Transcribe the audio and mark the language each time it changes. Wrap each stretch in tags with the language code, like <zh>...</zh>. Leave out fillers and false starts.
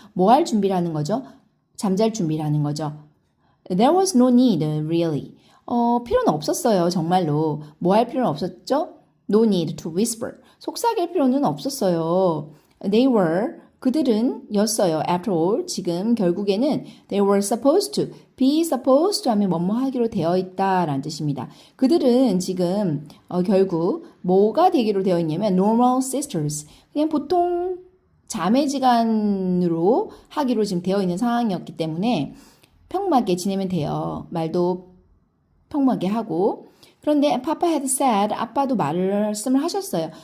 <ko>뭐 할 준비를 하는 거죠? 잠잘 준비를 하는 거죠.</ko> <en>There was no need really.</en> <ko>필요는 없었어요. 정말로. 뭐 할 필요는 없었죠?</ko> <en>No need to whisper.</en> <ko>속삭일 필요는 없었어요.</ko> <en>They were</en> <ko>그들은 였어요. After all, 지금 결국에는</ko> <en>they were supposed to,</en> <ko>be supposed to 하면 뭐뭐 하기로 되어 있다라는 뜻입니다. 그들은 지금 결국 뭐가 되기로 되어 있냐면</ko> <en>normal sisters,</en> <ko>그냥 보통 자매지간으로 하기로 지금 되어 있는 상황이었기 때문에 평범하게 지내면 돼요. 말도 평범하게 하고. 그런데</ko> <en>Papa had said,</en> <ko>아빠도 말씀을 하셨어요.</ko>